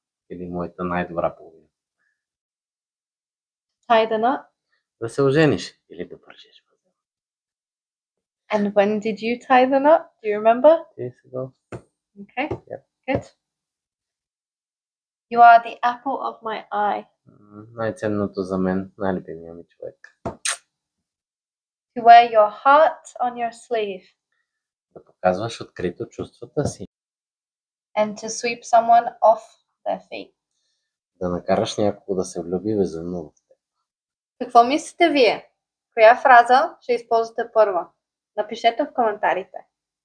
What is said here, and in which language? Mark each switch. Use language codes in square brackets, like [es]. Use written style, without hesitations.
[bg] Или моята най-добра половина. [en] Tie the knot. [bg] Да се ожениш или да пържеш. [en] And when did you tie the knot? Do you remember? Years ago. Okay. Yep. Good. You are the apple of my eye. [bg] Най-ценното за мен, най-любимия ми човек. [en] To wear your heart on your sleeve. [bg] Да показваш открито чувствата си. [en] And to sweep someone off their feet. [bg] Да накараш някого да се влюби безумно в теб. Какво мислите вие? Коя фраза ще използвате първа? Напишете в коментарите.